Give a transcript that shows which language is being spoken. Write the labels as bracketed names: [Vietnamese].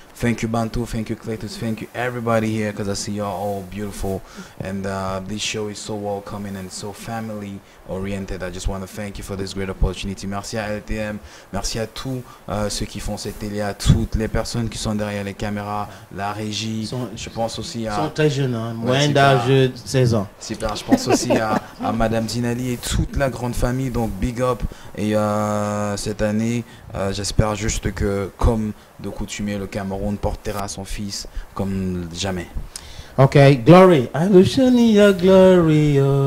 [English] Thank you Bantu, thank you Cletus, thank you everybody here because I see you're all beautiful and this show is so welcoming and so family oriented. I just want to thank you for this great opportunity. [French] Merci à LTM, merci à tous ceux qui font cette télé, à toutes les personnes qui sont derrière les caméras, la régie. Je pense aussi à... Ils sont très jeunes, hein, moins d'âge de 16 ans. Super, je pense aussi à Madame Dinali et toute la grande famille, donc [English] big up. [French] Et cette année, j'espère juste que, comme de coutumier, le Cameroun portera son fils comme jamais. [English] Ok, Glory. I will show you your glory.